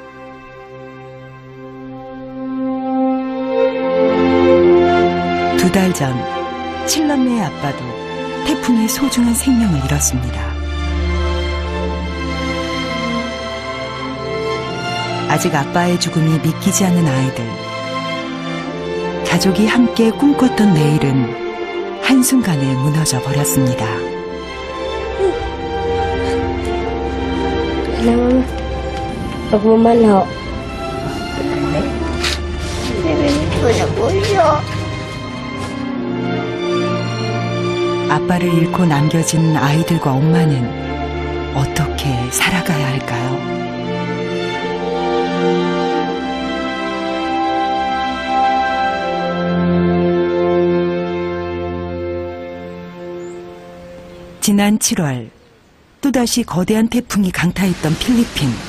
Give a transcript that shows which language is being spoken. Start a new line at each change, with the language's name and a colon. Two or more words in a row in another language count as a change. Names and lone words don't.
Korean: 두 달 전 칠남매의 아빠도 태풍이 소중한 생명을 잃었습니다. 아직 아빠의 죽음이 믿기지 않는 아이들. 가족이 함께 꿈꿨던 내일은 한순간에 무너져 버렸습니다.
Filipino: Huwag mo manho.
Korean: 아빠를 잃고 남겨진 아이들과 엄마는 어떻게 살아가야 할까요? 지난 7월 또다시 거대한 태풍이 강타했던 필리핀.